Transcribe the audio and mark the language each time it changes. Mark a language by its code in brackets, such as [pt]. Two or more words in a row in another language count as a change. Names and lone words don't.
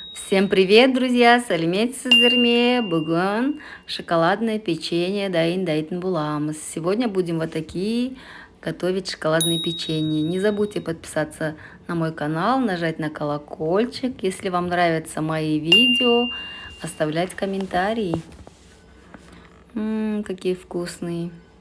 [ru] Всем привет, друзья! [kk] Сәлеметсіз сіздер Бүгін [ru] шоколадное печенье [kk] дайын буламыз. [ru] Сегодня будем вот такие готовить шоколадные печенья. Не забудьте подписаться на мой канал, нажать на колокольчик. Если вам нравятся мои видео, оставлять комментарии. Какие вкусные!